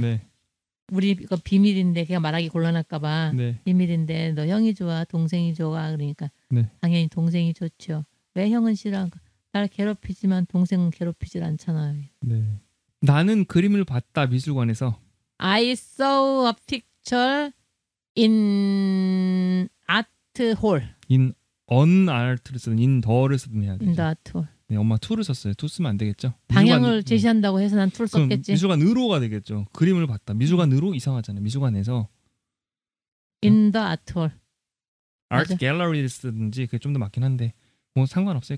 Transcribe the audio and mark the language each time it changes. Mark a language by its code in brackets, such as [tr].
[ko] 네. 우리 이거 비밀인데 걔가 말하기 곤란할까봐 네. 비밀인데 너 형이 좋아, 동생이 좋아 그러니까 네. 당연히 동생이 좋죠. 왜 형은 싫어? 날 괴롭히지만 동생은 괴롭히질 않잖아요. 네. 나는 그림을 봤다 미술관에서. [en] I saw a picture in art hall. [ko] in on art를 쓰든 in the를 쓰든 해야 돼요. [en] in the art hall. [ko] 네, 엄마 to를 썼어요. to 쓰면 안 되겠죠. 방향을 제시한다고 해서 난 to를 썼겠지. 미술관으로가 되겠죠. 그림을 봤다. 미술관으로 이상하잖아요. 미술관에서. [en] in the art hall. [ko] art gallery를 쓰든지 그게 좀 더 맞긴 한데 뭐 상관없어요.